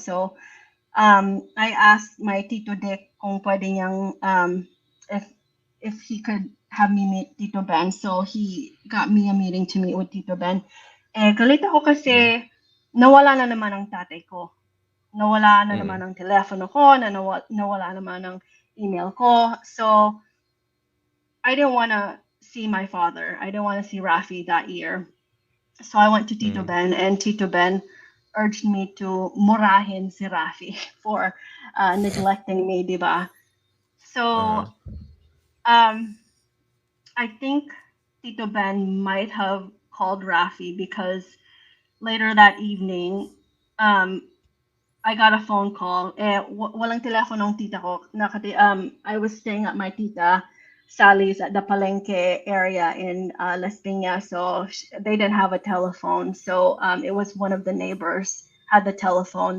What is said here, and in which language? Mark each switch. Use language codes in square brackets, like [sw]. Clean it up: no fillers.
[en] So, I asked my Tito Dick [tl] kung pwede niyang, [en] if, if he could have me meet Tito Ben. So, he got me a meeting to meet with Tito Ben. [tl] Galit ako Mm. kasi nawala na naman ang tatay ko. Nawala na naman Mm. ang telepono ko, nawala naman ang email ko. [en] So, I didn't want to see my father. I didn't want to see Rafi that year. So I went to Tito Mm. Ben, and Tito Ben urged me to [tl] murahin si Rafi [en] for neglecting me, diba? Uh-huh. So I think Tito Ben might have called Rafi because later that evening, um, I got a phone call. [tl] Walang telepono ng tita ko. [en] I was staying at my tita Sally's at the Palenque area in Las Piñas, so they didn't have a telephone. So it was one of the neighbors had the telephone.